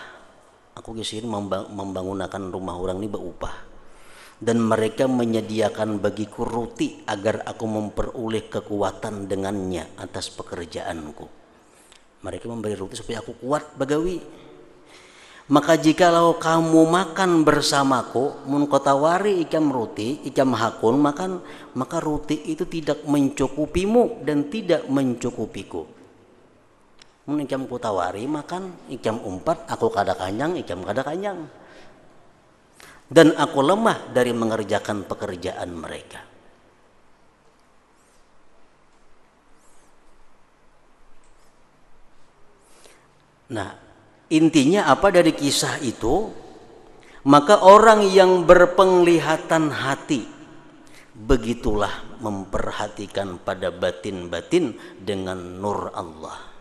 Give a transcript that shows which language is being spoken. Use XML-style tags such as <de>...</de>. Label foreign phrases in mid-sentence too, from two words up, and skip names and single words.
<id>Aku kesini membangunkan rumah orang ini berupah. Dan mereka menyediakan bagiku ruti agar aku memperoleh kekuatan dengannya atas pekerjaanku.</id> <bjn>Mereka memberi ruti supaya aku kuat bagawi.</bjn> <id>Maka jikalau kamu makan bersamaku,</id> <bjn>mun kau tawari ikam ruti, ikam hakun makan,</bjn> <id>maka ruti itu tidak mencukupimu dan tidak mencukupiku.</id> <bjn>Mun ikam ku tawari makan, ikam umpat, aku kada kanyang, ikam kada kanyang.</bjn> <id>Dan aku lemah dari mengerjakan pekerjaan mereka. Nah, intinya apa dari kisah itu? Maka orang yang berpenglihatan hati begitulah memperhatikan pada batin-batin dengan nur Allah.</id>